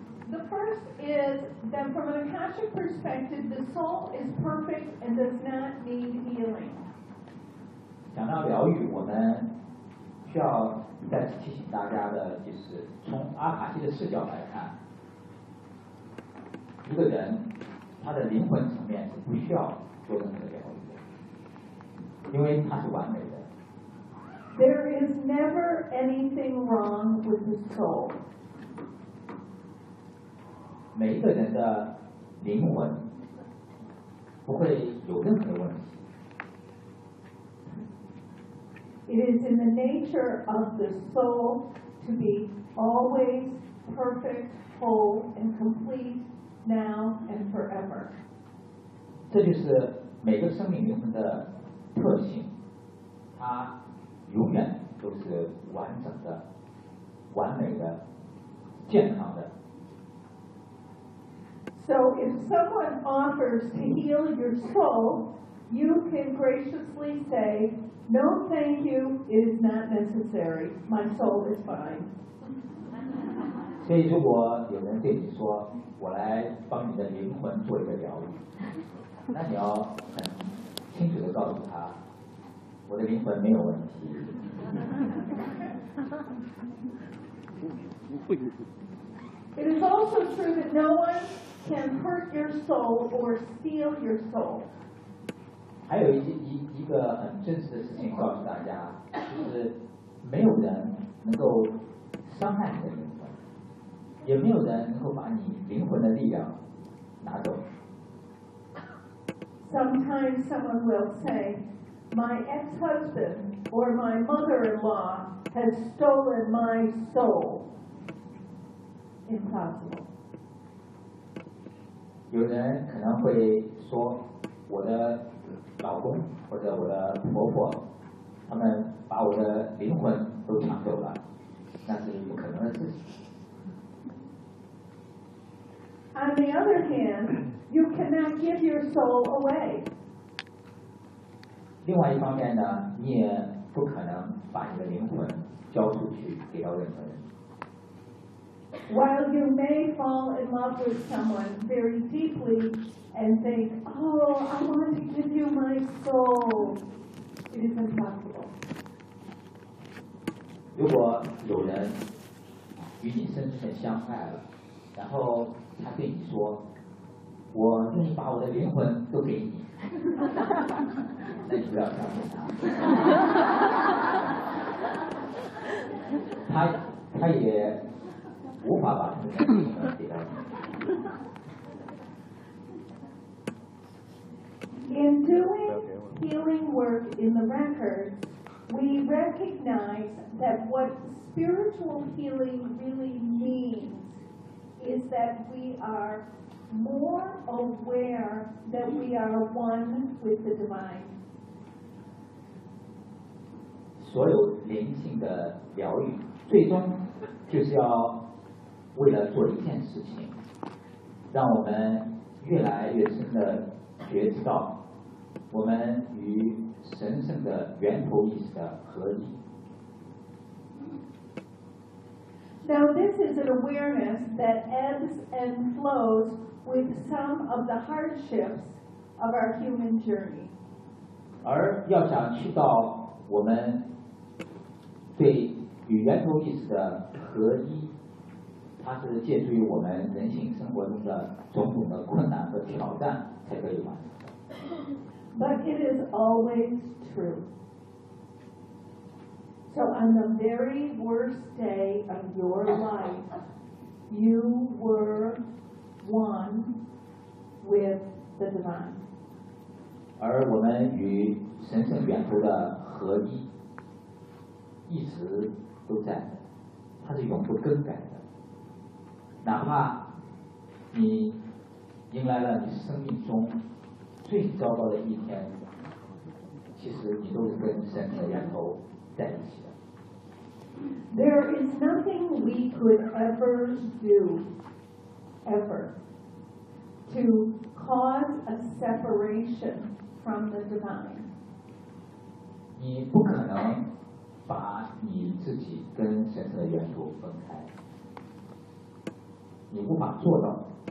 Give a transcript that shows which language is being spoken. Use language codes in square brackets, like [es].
[en] The first is that from an Akashic perspective, the soul is perfect and does not need healing. [zh] 讲到疗愈，我们需要再次提醒大家的就是，从阿卡西的视角来看，一个人他的灵魂层面是不需要做任何疗愈的，因为他是完美的。 [en] There is never anything wrong with the soul. [zh] 每一个人的灵魂不会有任何问题。 [en] It is in the nature of the soul to be always perfect, whole, and complete now and forever. [zh] 这就是每个生命灵魂的特性，它永远都是完整的、完美的、健康的。 [en] So if someone offers to heal your soul, you can graciously say, "No, thank you. It is not necessary. My soul is fine." [zh] 所以，如果有人对你说，我来帮你的灵魂做一个疗愈，那你要很清楚地告诉他。我的灵魂没有问题。 [en] It is also true that no one can hurt your soul or steal your soul. [zh] 还有一个很真实的事情告诉大家，就是没有人能够伤害你的灵魂，也没有人能够把你灵魂的力量拿走。 [en] Sometimes someone will say. My ex-husband or my mother-in-law has stolen my soul. Impossible. [zh] 有人可能会说，我的老公或者我的婆婆，他们把我的灵魂都抢走了，那是不可能的事情。 [en] On the other hand, you cannot give your soul away. [zh] 另外一方面呢，你也不可能把你的灵魂交出去给到任何人。 [en] While you may fall in love with someone very deeply and think, "Oh, I want to give you my soul," it is impossible. [zh] 如果有人与你深深相爱了，然后他对你说，我就是把我的灵魂都给你。那你不要相信他。他也无法把他的灵魂给到你。 [en] In doing healing work in the record, we recognize that what spiritual healing really means is that we are more aware that we are one with the divine. [zh] 所有灵性的疗愈最终就是要为了做一件事情，让我们越来越深的觉知到我们与神圣的源头意识的合一。 [en] Now this is an awareness that ebbs and flows with some of the hardships of our human journey. [zh] 而要想去到我们对与源头意识的合一，它是借助于我们人性生活中的种种的困难和挑战才可以完成。 [en] But it is always true. So on the very worst day of your life, you were one with the divine. [zh] 而我们与神圣源头的合一一直都在，它是永不更改的。哪怕你迎来了你生命中最糟糕的一天，其实你都是跟神的源头在一起的。 [en] There is nothing we could ever do, ever, to cause a separation from the divine. [zh] 你不可能把你自己跟神的源头分开，你无法做到。